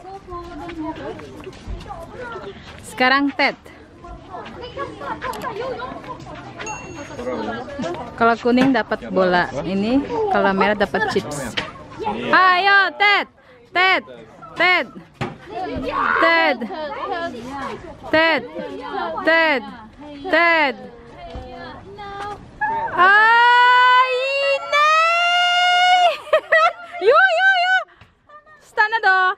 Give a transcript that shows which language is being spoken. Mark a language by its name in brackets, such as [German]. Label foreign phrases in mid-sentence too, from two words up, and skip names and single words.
[Indonesian] Sekarang Ted. Kalau kuning dapat bola, ini kalau merah dapat chips. Ayo Ted, Ted, Ted. Ted, Ted, Ted, Ted. [Swedish] Nej! Jo, jo, jo! Stanna då!